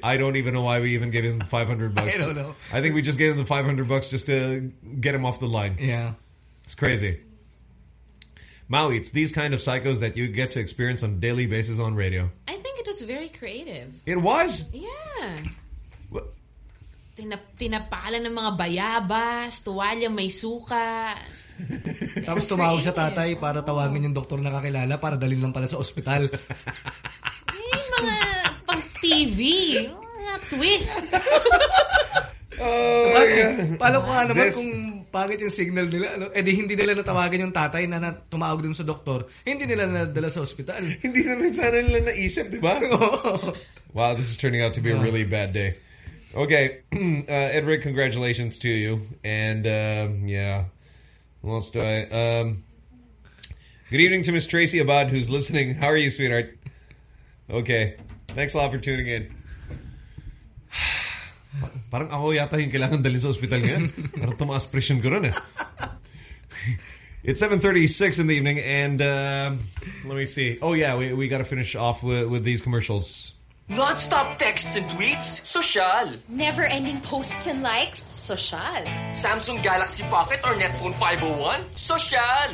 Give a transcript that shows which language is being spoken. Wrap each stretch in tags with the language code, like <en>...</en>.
<en>I don't even know why we even gave him $500. I don't know. I think we just gave him the $500 just to get him off the line. Yeah. It's crazy. Maui, it's these kind of psychos that you get to experience on a daily basis on radio. I think it was very creative. It was? Yeah. What?</en> <tl>Tinapala ng mga bayabas, tuwalya may suka. Tapos tumawag sa tatay para tawagin yung doktor na kakilala para dalhin lang pala sa ospital. Ay, mga pang-TV. Mga twist. Oh, paano ko nga naman kung pangit yung signal nila. Ano? Eh di hindi nila natawagin yung tatay na tumawag dun sa doktor. Hindi nila nadala sa ospital. Hindi naman sana nila naisip, di ba?</tl> <en>Wow, this is turning out to be a really bad day. Okay, Edric, congratulations to you. And yeah... What else do I? Good evening to Miss Tracy Abad, who's listening. How are you, sweetheart? Okay. Thanks a lot for tuning in.</en> <tl>Parang ako yata yung kailangan dalhin sa ospital niyan. Parang tumaas presyon ko rin eh.</tl> <en>It's 7:36 in the evening, and let me see. Oh yeah, we gotta finish off with these commercials. Non-stop texts and tweets? Social. Never-ending posts and likes? Social. Samsung Galaxy Pocket or Netphone 501? Social.</en>